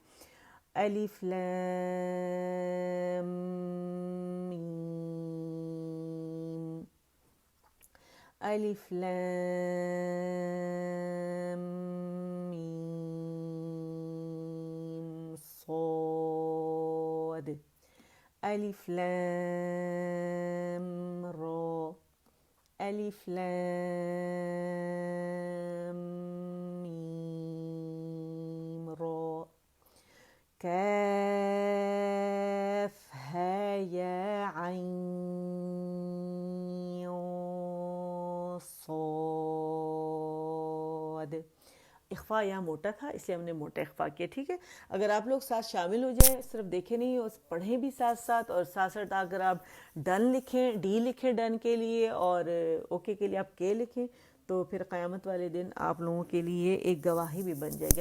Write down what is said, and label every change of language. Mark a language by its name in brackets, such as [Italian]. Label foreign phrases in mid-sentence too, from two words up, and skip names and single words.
[Arabic] الف لام میم الف لام میم صاد الف لام را الف لام میم را کاف ها یا عین صاد. [Urdu] اخفا یہاں موٹا تھا اس لیے ہم نے موٹا اخفا کیا، ٹھیک ہے. اگر آپ لوگ ساتھ شامل ہو جائیں، صرف دیکھیں نہیں اور پڑھیں بھی ساتھ ساتھ، اور ساتھ ساتھ اگر آپ ڈن لکھیں، ڈی لکھیں ڈن کے لیے، اور اوکے کے لیے آپ کے لکھیں، تو پھر قیامت والے دن آپ لوگوں کے لیے ایک گواہی بھی بن جائے گی.